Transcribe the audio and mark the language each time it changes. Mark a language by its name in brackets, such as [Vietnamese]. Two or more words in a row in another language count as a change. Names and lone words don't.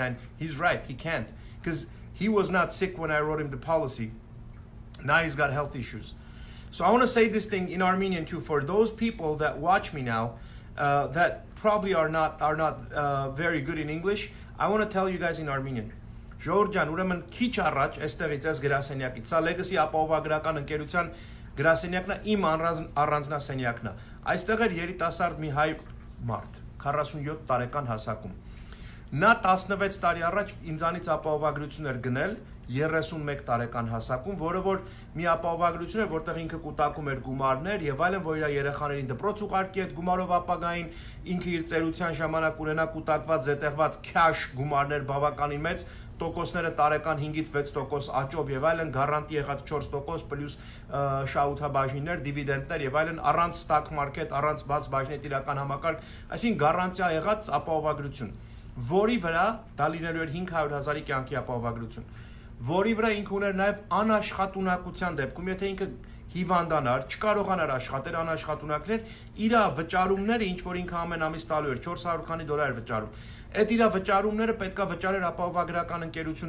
[English] And he's right, he can't, because he was not sick when I wrote him the policy. Now he's got health issues. So I want to say this thing in Armenian too, for those people that watch me now, that probably are not very good in English. I want to tell you guys in Armenian. [Armenian] Ժողովրդյան, ուրեմն քիչ առաջ այստեղից այս գրասենյակից, սա Legacy ապահովագրական ընկերության գրասենյակն է, իմ առանձնասենյակն է։ Այստեղ էր երիտասարդ մի հայ մարդ, 47 տարեկան հասակում։ Նա 16 տարի առաջ ինձանից ապահովագրություն էր գնել 31 տարեկան հասակում, որը որ մի ապահովագրություն էր, որտեղ ինքը կուտակում էր գումարներ եւ այլն, որ իր երեխաներին դպրոց ուղարկի այդ գումարով ապագային, ինքը իր ծերության ժամանակ ունենա կուտակված, զետեղված քաշ գումարներ բավականին մեծ, տոկոսները տարեկան 5-ից 6% աճով եւ այլն, գարանտի եղած 4% պլյուս շահութաբաժիններ, դիվիդենդներ եւ այլն, առանց [English] stock market, [Armenian] առանց բաց բաժնետ իրական համակարգ, այսինքն գարանտիա եղած ապահովագրություն, որի վրա դա լինելու էր 500,000-ի կյանքի ապահովագրություն, որի վրա ինքը ուներ նաեւ անաշխատունակության դեպքում, եթե ինքը հիվանդանար, չկարողանար աշխատել, անաշխատունակներ, իր վճարումները, ինչ որ ինքը ամեն ամիս տալու էր, 400 քանի դոլար էր վճարում։ Այդ իր վճարումները պետքա վճարեր ապահովագրական ընկերությունը,